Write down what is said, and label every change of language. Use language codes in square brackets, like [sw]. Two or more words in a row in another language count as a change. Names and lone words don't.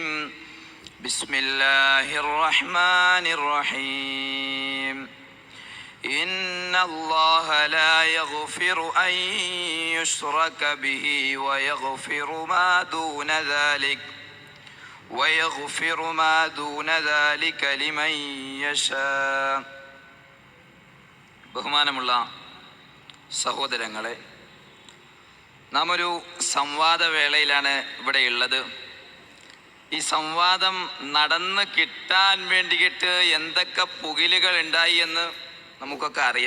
[ar] بسم الله الرحمن الرحيم. إن الله لا يغفر أن يشرك به ويغفر ما دون ذلك لمن يشاء. [ml] ബഹുമാനമുള്ള സഹോദരങ്ങളെ, നാം ഒരു സംവാദവേളയിലാണ് ഇവിടെ ഉള്ളത്. ഈ സംവാദം നടന്ന് കിട്ടാൻ വേണ്ടിയിട്ട് എന്തൊക്കെ പുകിലുകൾ ഉണ്ടായി എന്ന് നമുക്കൊക്കെ അറിയാം.